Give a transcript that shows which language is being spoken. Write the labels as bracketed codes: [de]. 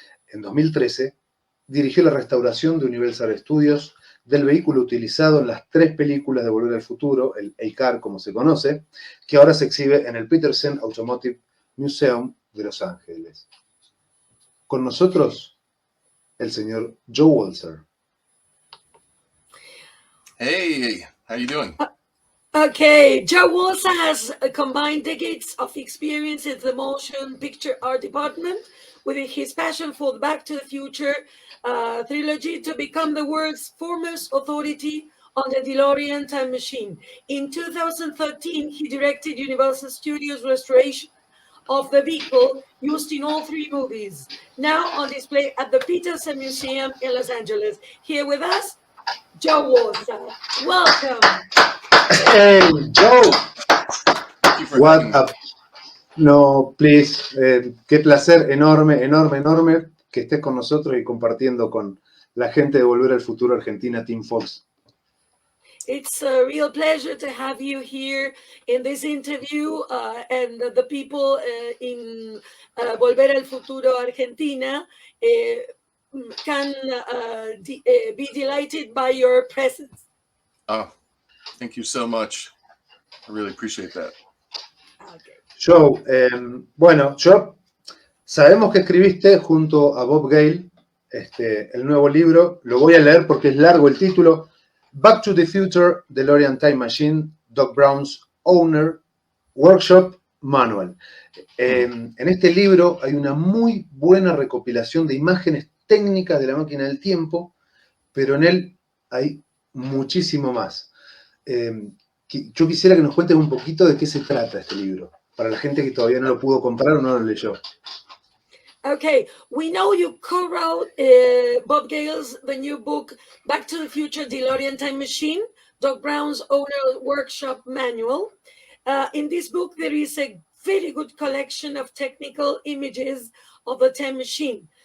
[es] En 2013, dirigió la restauración de Universal Studios del vehículo utilizado en las 3 películas de Volver al Futuro, el A-Car como se conoce, que ahora se exhibe en el Petersen Automotive Museum de Los Ángeles. Con nosotros, el señor Joe Walser. [en] Hey, how you doing? Okay, Joe Walser has combined decades of experience in the motion picture art department with his passion for the Back to the Future trilogy to become the world's foremost authority on the DeLorean Time Machine. In 2013, he directed Universal Studios' restoration of the vehicle used in all 3 movies, now on display at the Petersen Museum in Los Angeles. Here with us, Joe Walser. Welcome. Hey, Joe. What up? No, please. [es] Qué placer enorme, enorme, enorme que estés con nosotros y compartiendo con la gente de Volver al Futuro Argentina Team Fox. [en] It's a real pleasure to have you here in this interview, and the people in Volver al Futuro Argentina can be delighted by your presence. Oh, thank you so much. I really appreciate that. Okay. [es] Joe, bueno, sabemos que escribiste junto a Bob Gale el nuevo libro. Lo voy a leer porque es largo el título. Back to the Future, DeLorean Time Machine, Doc Brown's Owner, Workshop Manual. En este libro hay una muy buena recopilación de imágenes técnicas de la máquina del tiempo, pero en él hay muchísimo más. Yo quisiera que nos cuentes un poquito de qué se trata este libro, para la gente que todavía no lo pudo comprar o no lo leyó. [en] Okay, we know you co-wrote Bob Gale's the new book, Back to the Future, DeLorean Time Machine, Doc Brown's Owner Workshop Manual. In this book, there is a very good collection of technical images of the time machine.